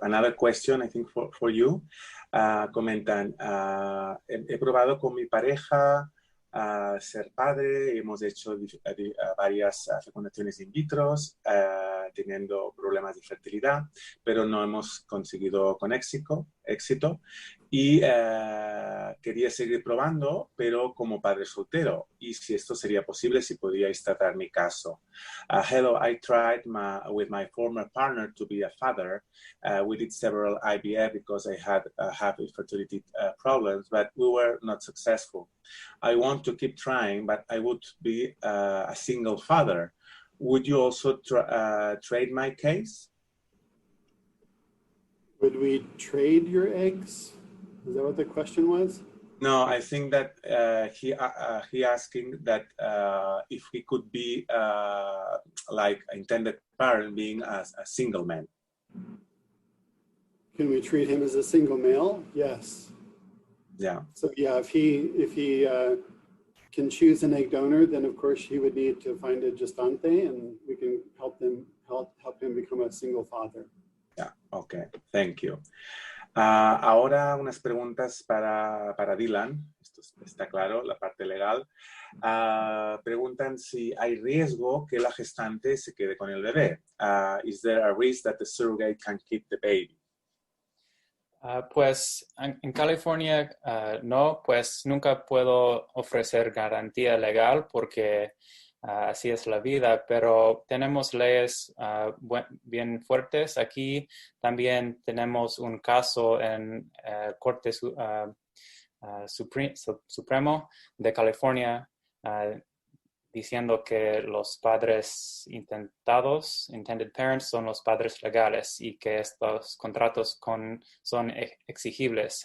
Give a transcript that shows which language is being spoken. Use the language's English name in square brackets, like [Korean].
[English] Another question, I think, for you. [Spanish] Comentan, he probado con mi pareja ser padre, hemos hecho varias fecundaciones in vitro, teniendo problemas de fertilidad, pero no hemos conseguido con éxito y quería seguir probando, pero como padre soltero, y si esto sería posible, si podíais tratar mi caso. [English] Hello, I tried with my former partner to be a father. We did several IVF because I had fertility problems, but we were not successful. I want to keep trying, but I would be a single father. Would you also trade my case? Would we trade your eggs? Is that what the question was? No, I think that he asking that if he could be like intended parent, being a single man. Can we treat him as a single male? Yes. Yeah. So yeah, if he can choose an egg donor, then of course he would need to find a gestante, and we can help him become a single father. Yeah. Okay. Thank you. [Spanish] Ahora unas preguntas para Dylan. Esto está claro, la parte legal. Preguntan si hay riesgo que la gestante se quede con el bebé. [English] Is there a risk that the surrogate can keep the baby? [Spanish] Pues en California no, pues nunca puedo ofrecer garantía legal porque así es la vida, pero tenemos leyes bien fuertes. Aquí también tenemos un caso en Corte Supremo de California diciendo que los padres intended parents, son los padres legales y que estos contratos son exigibles.